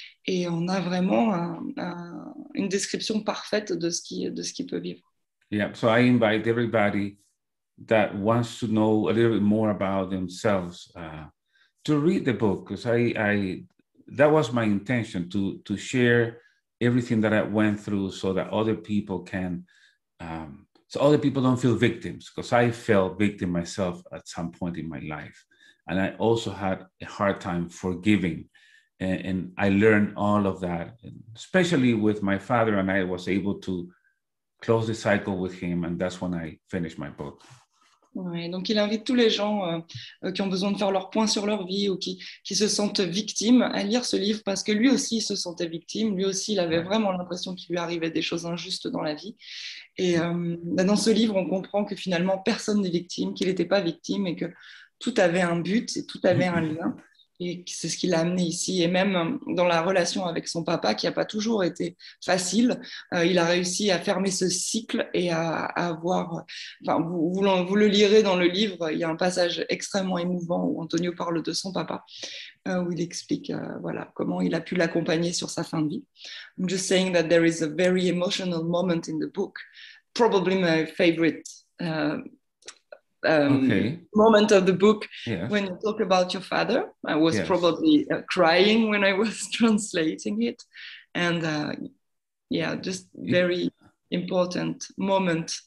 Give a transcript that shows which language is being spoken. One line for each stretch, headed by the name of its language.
French: Et on a vraiment une description parfaite de ce qu'il peut vivre.
English: Yeah, so I invite everybody that wants to know a little bit more about themselves to read the book, because that was my intention, to share everything that I went through so that other people can, so other people don't feel victims, because I felt victim myself at some point in my life. And I also had a hard time forgiving. And I learned all of that, especially with my father, and I was able to close the cycle with him, and that's when I finished my book.
French: Ouais, donc il invite tous les gens qui ont besoin de faire leur point sur leur vie ou qui se sentent victimes à lire ce livre, parce que lui aussi il se sentait victime, lui aussi il avait vraiment l'impression qu'il lui arrivait des choses injustes dans la vie. Et dans ce livre, on comprend que finalement personne n'est victime, qu'il n'était pas victime et que tout avait un but et tout avait un lien. Et c'est ce qui l'a amené ici. Et même dans la relation avec son papa, qui n'a pas toujours été facile, il a réussi à fermer ce cycle et à avoir... Enfin, vous le lirez dans le livre, il y a un passage extrêmement émouvant où Antonio parle de son papa, où il explique voilà, comment il a pu l'accompagner sur sa fin de vie.
English: I'm just saying that there is a very emotional moment in the book, probably my favorite moment of the book. Yes. When you talk about your father. I was probably crying when I was translating it, and just very important moment.